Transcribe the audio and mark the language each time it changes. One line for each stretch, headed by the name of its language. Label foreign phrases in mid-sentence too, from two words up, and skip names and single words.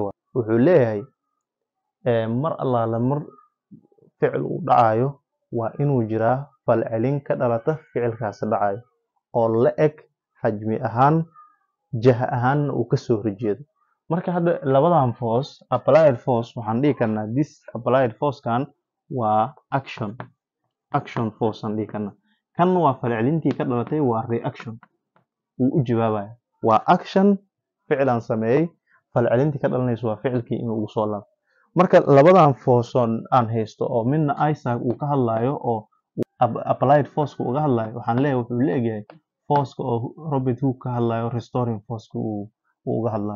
Somali: Wuxuu leeyahay mar allaala mar ficil uu dhacayo waa inuu jiraa falcelin ka dhalata ficilkaasi dhacayo oo la eg xajmi ahaan, jaha ahaanna uu kasoo horjeedo. Marka hadda labadan
English: force, applied force
Somali: waxaan dhihi karnaa
English: this applied force
Somali: kan waa action force aan dhihi karnaa. Kan waa falcelintii ka dhalatay waa reaction, wuu u jawaabaya. Waa action, ficil aan sameeyey, falcelintii ka dhalanayso waa ficilkii inuu ugu soo laabto. Marka labadan force aan haysto oo midna Isaac uu ka hadlayo oo
English: applied force
Somali: uga hadlayo, waxaan leeyahay wuxuu leeyahay force oo Robert Hooke ka hadlayo
English: restoring force
Somali: uu uga hadlayo.